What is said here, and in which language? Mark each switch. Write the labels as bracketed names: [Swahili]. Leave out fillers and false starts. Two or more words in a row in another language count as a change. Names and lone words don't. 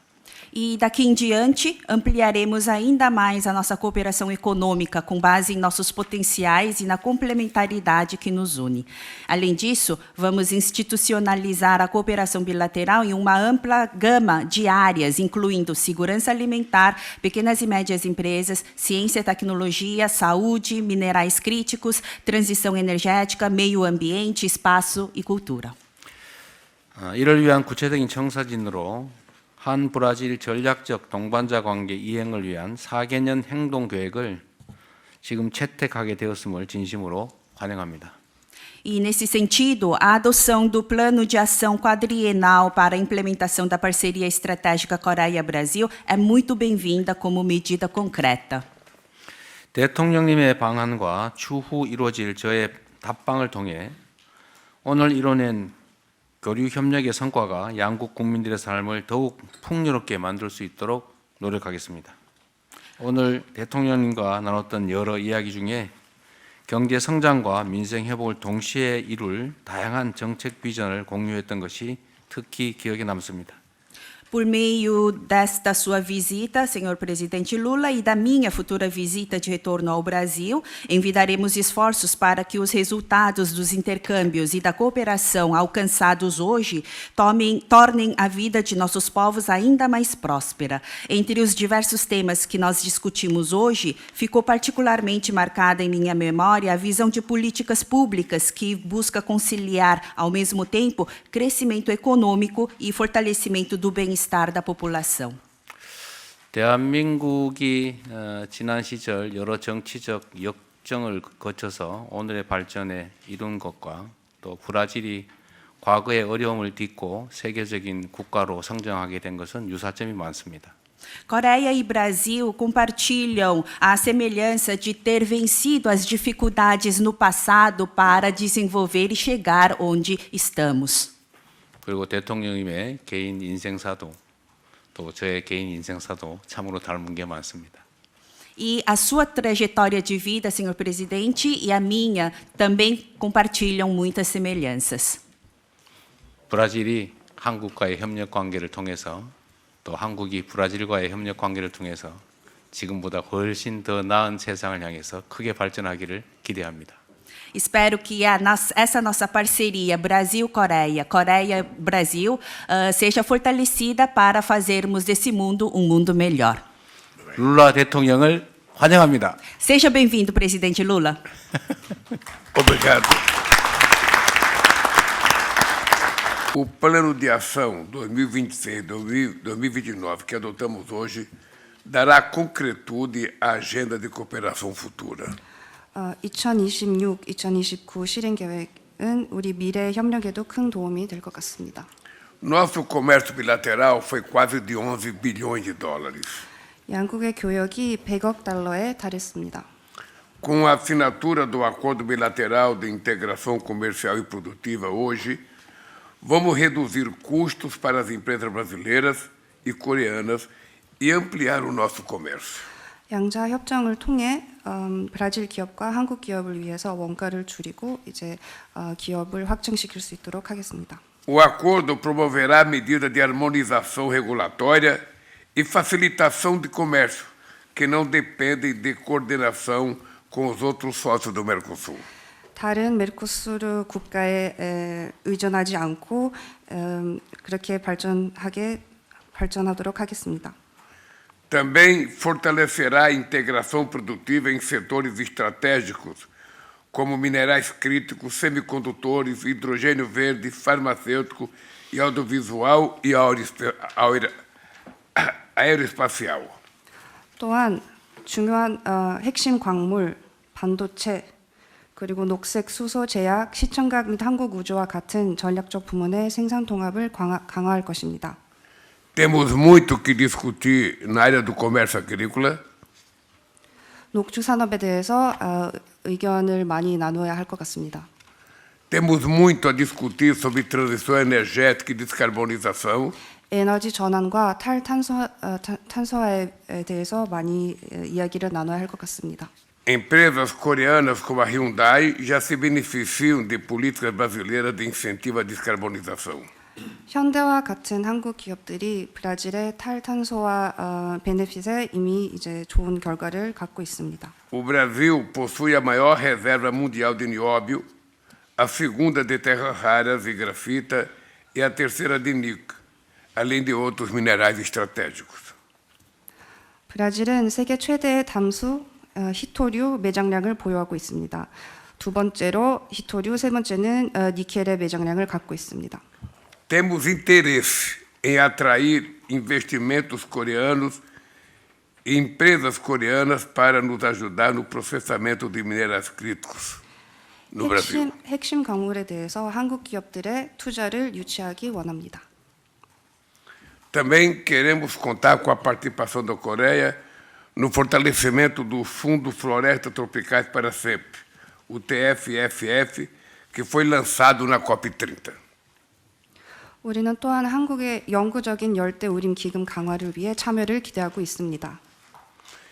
[Portuguese] E daqui em diante, ampliaremos ainda mais a nossa cooperação econômica com base em nossos potenciais e na complementaridade que nos une. Além disso, vamos institucionalizar a cooperação bilateral em uma ampla gama de áreas, incluindo segurança alimentar, pequenas e médias empresas, ciência e tecnologia, saúde, minerais críticos, transição energética, meio ambiente, espaço e cultura. [Korean] 이를 위한 구체적인 청사진으로 한 브라질 전략적 동반자 관계 이행을 위한 4개년 행동 계획을 지금 채택하게 되었음을 진심으로 환영합니다. [Portuguese] E, nesse sentido, a adoção do Plano de Ação Quadrienal para a implementação da parceria estratégica Coreia-Brasil é muito bem-vinda como medida concreta. [Korean] 대통령님의 방안과 추후 이루어질 저의 답방을 통해 오늘 이뤄낸 교류 협력의 성과가 양국 국민들의 삶을 더욱 풍요롭게 만들 수 있도록 노력하겠습니다. 오늘 대통령님과 나눴던 여러 이야기 중에 경제 성장과 민생 회복을 동시에 이룰 다양한 정책 비전을 공유했던 것이 특히 기억에 남습니다. [Portuguese] Por meio desta sua visita, senhor presidente Lula, e da minha futura visita de retorno ao Brasil, envidaremos esforços para que os resultados dos intercâmbios e da cooperação alcançados hoje tornem a vida de nossos povos ainda mais próspera. Entre os diversos temas que nós discutimos hoje, ficou particularmente marcada em minha memória a visão de políticas públicas que busca conciliar, ao mesmo tempo, crescimento econômico e fortalecimento do bem-estar da população. [Korean] 대한민국이 지난 시절 여러 정치적 역정을 거쳐서 오늘의 발전에 이룬 것과 또 브라질이 과거의 어려움을 딛고 세계적인 국가로 성장하게 된 것은 유사점이 많습니다. [Portuguese] Coreia e Brasil compartilham a semelhança de ter vencido as dificuldades no passado para desenvolver e chegar onde estamos. [Korean] 그리고 대통령님의 개인 인생사도 또 저의 개인 인생사도 참으로 닮은 게 많습니다. [Portuguese] E a sua trajetória de vida, senhor presidente, e a minha também compartilham muitas semelhanças. [Korean] 브라질이 한국과의 협력 관계를 통해서 또 한국이 브라질과의 협력 관계를 통해서 지금보다 훨씬 더 나은 세상을 향해서 크게 발전하기를 기대합니다. [Portuguese] Espero que essa nossa parceria Brasil-Coreia, Coreia-Brasil, seja fortalecida para fazermos desse mundo um mundo melhor. [Korean] 룰라 대통령을 환영합니다. [Portuguese] Seja bem-vindo, presidente Lula. Obrigado. O Plano de Ação 2026-2029 que adotamos hoje dará concretude à agenda de cooperação futura. [Korean] 2026-2029 실행 계획은 우리 미래 협력에도 큰 도움이 될 것 같습니다. [Portuguese] Nosso comércio bilateral foi quase de 11 bilhões de dólares. [Korean] 양국의 교역이 100억 달러에 달했습니다. [Portuguese] Com a assinatura do Acordo Bilateral de Integração Comercial e Produtiva hoje, vamos reduzir custos para as empresas brasileiras e coreanas e ampliar o nosso comércio. [Korean] 양자 협정을 통해 브라질 기업과 한국 기업을 위해서 원가를 줄이고 이제 기업을 확장시킬 수 있도록 하겠습니다. [Portuguese] O acordo promoverá medidas de harmonização regulatória e facilitação de comércio, que não dependem de coordenação com os outros sócios do Mercosul. [Korean] 다른 메르코수르 국가에 의존하지 않고 그렇게 발전하도록 하겠습니다. [Portuguese] Também fortalecerá a integração produtiva em setores estratégicos, como minerais críticos, semicondutores, hidrogênio verde, farmacêutico e audiovisual e aeroespacial. [Korean] 또한 중요한 핵심 광물, 반도체, 그리고 녹색 수소 제약, 시청각 및 한국 우주와 같은 전략적 부문의 생산 통합을 강화할 것입니다. [Portuguese] Temos muito que discutir na área do comércio agrícola. [Korean] 녹주 산업에 대해서 의견을 많이 나눠야 할 것 같습니다. [Portuguese] Temos muito a discutir sobre transição energética e descarbonização. [Korean] 에너지 전환과 탈탄소화에 대해서 많이 이야기를 나눠야 할 것 같습니다. [Portuguese] Empresas coreanas como a Hyundai já se beneficiam de políticas brasileiras de incentivo à descarbonização. [Korean] 현대와 같은 한국 기업들이 브라질의 탈탄소화 베네핏에 이미 이제 좋은 결과를 갖고 있습니다. [Portuguese] O Brasil possui a maior reserva mundial de nióbio, a segunda de terras raras e grafita e a terceira de níquel, além de outros minerais estratégicos. [Korean] 브라질은 세계 최대의 담수, 히토류 매장량을 보유하고 있습니다. 두 번째로 히토류, 세 번째는 니켈의 매장량을 갖고 있습니다. [Portuguese] Temos interesse em atrair investimentos coreanos e empresas coreanas para nos ajudar no processamento de minerais críticos no Brasil. [Korean] 핵심 광물에 대해서 한국 기업들의 투자를 유치하기 원합니다. [Portuguese] Também queremos contar com a participação da Coreia no fortalecimento do Fundo Florestas Tropicais para Sempre, o TFFF, que foi lançado na COP30. [Korean] 우리는 또한 한국의 영구적인 열대 우림 기금 강화를 위해 참여를 기대하고 있습니다.